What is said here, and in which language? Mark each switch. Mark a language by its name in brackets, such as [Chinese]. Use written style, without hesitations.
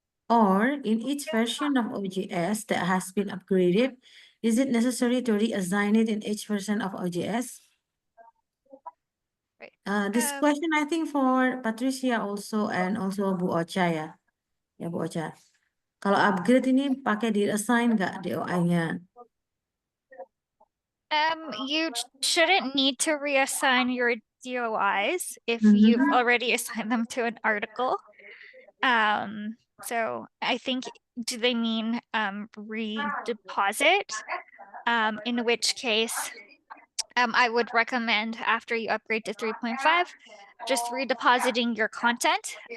[English] Or in each version of OJS that has been upgraded, is it necessary to reassign it in each version of OJS? This question I think for Patricia also and also Bu Ocha ya. [Indonesian] Ya Bu Ocha. Kalau upgrade ini pakai di-assign nggak DOI-nya? [English] You shouldn't need to reassign your DOIs if you've already assigned them to an article. So I think, do they mean redeposit? In which case, I would recommend after you upgrade to 3.5, just redepositing your content.